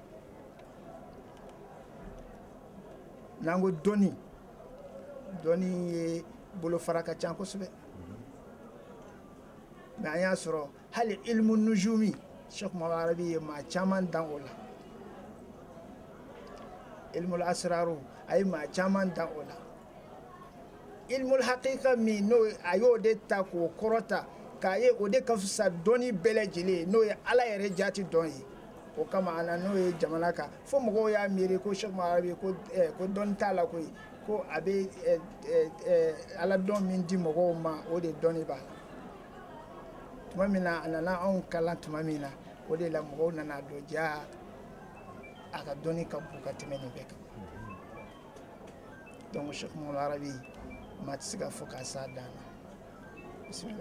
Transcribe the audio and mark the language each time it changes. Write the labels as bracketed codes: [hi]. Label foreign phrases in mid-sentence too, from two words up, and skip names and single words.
[bm] n'an ko dɔnni ye bolofara ka ca kosɛbɛ mais an y'a sɔrɔ hali [ar] علم النجوم [bm] Sheikh Muhammad Arabi ye maa caman dan o la [ar] علم الأسرار [bm] a ye maa caman dan o la [ar] علم الحقيقة [bm] min n'o a y'o de ta k'o kɔrɔta k'a ye o de ka fisa dɔnni bɛɛ lajɛlen n'o ye ala yɛrɛ jati dɔn ye o kama a na n'o ye jamana kan fo mɔgɔw y'a miiri ko Sheikh Muhammad Arabi ko dɔnni t'a la koyi ko a bɛ ala dɔn min di mɔgɔw ma o de dɔnni b'a la tuma min na a nana anw kalan tuma min na o de la mɔgɔw nana dɔn jaa a ka dɔnni ka bon ka tɛmɛ nin bɛɛ kan donc Sheikh Muhammad Arabi maa tɛ se ka fɔ k'a s'a dan na bisimila.